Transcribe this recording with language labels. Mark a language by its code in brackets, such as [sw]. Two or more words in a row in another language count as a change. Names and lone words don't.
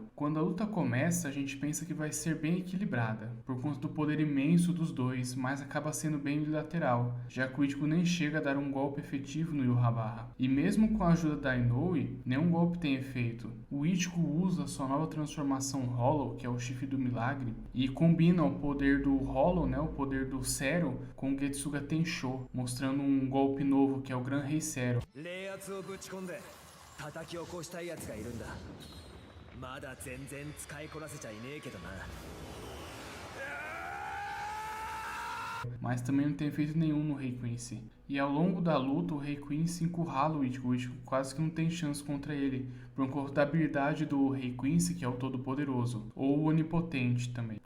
[pt] Quando a luta começa, a gente pensa que vai ser bem equilibrada, por conta do poder imenso dos dois, mas acaba sendo bem unilateral, já que o Ichigo nem chega a dar um golpe efetivo no Yhwach. E mesmo com a ajuda da Inoue, nenhum golpe tem efeito. O Ichigo usa sua nova transformação Hollow, que é o chifre do milagre, e combina o poder do Hollow, o poder do Zero, com o Getsuga Tensho, mostrando um golpe novo que é o Gran Rei Zero. [ja] ぶち込んで叩き起こしたいやつがいるんだ。まだ全然使いこなせちゃいねえけどな。 [pt] Mas também não tem efeito nenhum no Rei Quincy. E ao longo da luta, o Rei Quincy encurrala o Ichigo quase que não tem chance contra ele, por conta da habilidade do Rei Quincy, que é o Todo-Poderoso, ou o Onipotente também.